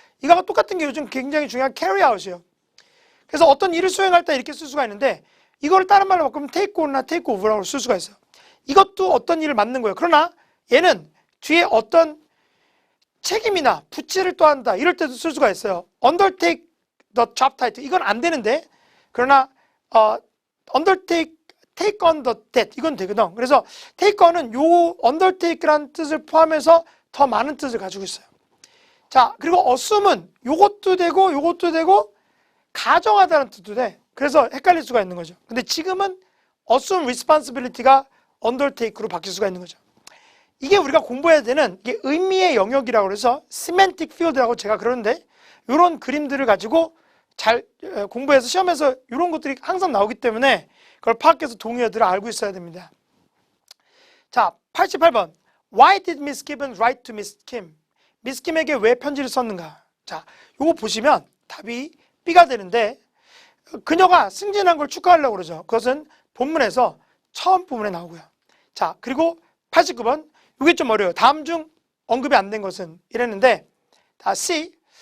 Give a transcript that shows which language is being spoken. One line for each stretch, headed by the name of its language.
Korean: 이거가 똑같은 게 요즘 굉장히 중요한 carry out이에요. 그래서 어떤 일을 수행할 때 이렇게 쓸 수가 있는데 이걸 다른 말로 바꾸면 take on나 take over라고 쓸 수가 있어요. 이것도 어떤 일을 맡는 거예요. 그러나 얘는 뒤에 어떤 책임이나 부치를 또한다 이럴 때도 쓸 수가 있어요.
English: undertake the job title
Korean: 이건 안 되는데 그러나
English: undertake take on the debt
Korean: 이건 되거든. 그래서 take on은 요 undertake라는 뜻을 포함해서 더 많은 뜻을 가지고 있어요. 자, 그리고 assume은 요것도 되고 가정하다는 뜻도 돼. 그래서 헷갈릴 수가 있는 거죠. 근데 지금은 assume responsibility가 undertake로 바뀔 수가 있는 거죠. 이게 우리가 공부해야 되는 이게 의미의 영역이라고 해서 semantic field라고 제가 그러는데 이런 그림들을 가지고 잘 공부해서 시험에서 이런 것들이 항상 나오기 때문에 그걸 파악해서 동의어들을 알고 있어야 됩니다. 자, 88번.
English: Why did Miss Gibbon write to Miss Kim?
Korean: 미스 킴에게 왜 편지를 썼는가? 자, 요거 보시면 답이 B가 되는데 그녀가 승진한 걸 축하하려고 그러죠. 그것은 본문에서 처음 부분에 나오고요. 자, 그리고 89번. 이게 좀 어려워요. 다음 중 언급이 안 된 것은 이랬는데 다 C.